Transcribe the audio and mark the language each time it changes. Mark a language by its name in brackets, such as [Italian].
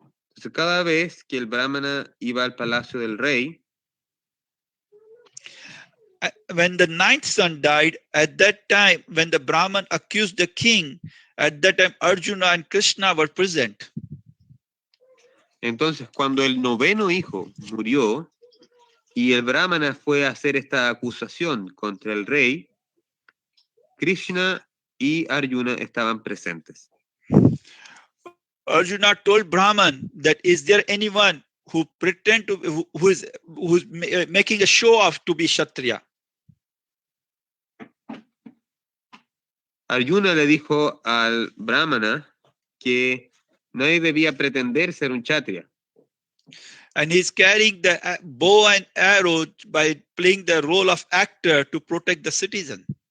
[Spanish] Entonces, cada vez que el Brahmana iba al palacio del rey, [English] when the ninth son died, at that time, when the Brahman accused the king, at that time Arjuna and Krishna were present. [Spanish] Entonces, cuando el noveno hijo murió y el brahmana fue a hacer esta acusación contra el rey, Krishna y Arjuna estaban presentes. [English] Arjuna told Brahman that is there anyone who pretend to who's making a show off to be Kshatriya? [Spanish] Arjuna le dijo al brahmana que nadie debía pretender ser un kshatriya. [English] And he's carrying the bow and arrow by playing the role of actor to protect the citizen.